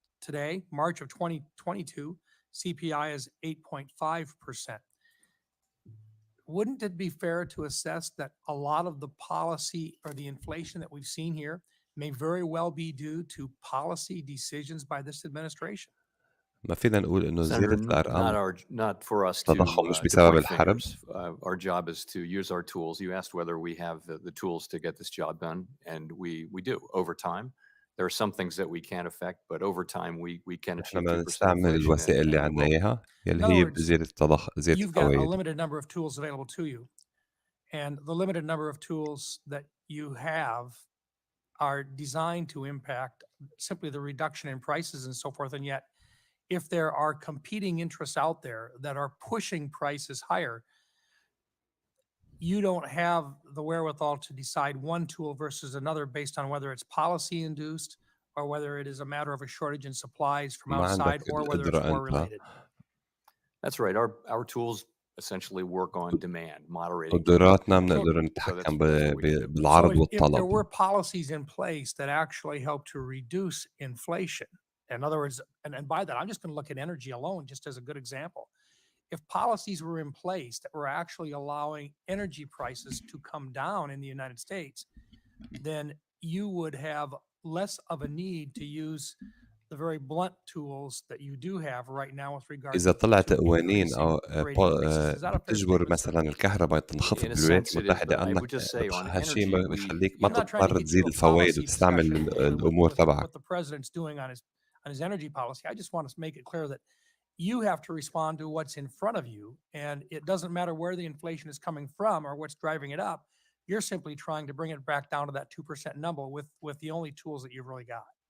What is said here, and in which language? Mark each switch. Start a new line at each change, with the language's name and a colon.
English: Today, March of 2022, CPI is 8.5%. Wouldn't it be fair to assess that a lot of the policy or the inflation that we've seen here may very well be due to policy decisions by this administration?
Arabic: ما فينا نقول إنه زيادة الأرقام
English: not for us
Arabic: تضخم مش بسبب الحرب.
English: Our job is to use our tools. You asked whether we have the tools to get this job done, and we do. Over time, there are some things that we can't affect, but over time we can achieve 2%
Arabic: نستعمل الوسائل اللي عندنا إياها يلي هي زيادة زيادة
English: You've got a
Arabic: الفوائد.
English: limited number of tools available to you, and the limited number of tools that you have are designed to impact simply the reduction in prices and so forth, and yet if there are competing interests out there that are pushing prices higher, you don't have the wherewithal to decide one tool versus another based on whether it's policy induced or whether it is a matter of a shortage in supplies from outside or whether it's war related. That's right. Our tools essentially work on demand, moderating.
Arabic: قدراتنا بنقدر نتحكم بالعرض والطلب.
English: If there were policies in place that actually help to reduce inflation, in other words, and by that, I'm just going to look at energy alone, just as a good example. If policies were in place that were actually allowing energy prices to come down in the United States, then you would have less of a need to use the very blunt tools that you do have right now with regard
Arabic: إذا طلعت قوانين أو بتجبر مثلا الكهرباء تنخفض بالولايات المتحدة، أنك هالشيء بخليك ما تضطر تزيد الفوائد وتستعمل الأمور تبعك.
English: What the president's doing on his on his energy policy. I just want to make it clear that you have to respond to what's in front of you, and it doesn't matter where the inflation is coming from or what's driving it up. You're simply trying to bring it back down to that 2% number with the only tools that you've really got.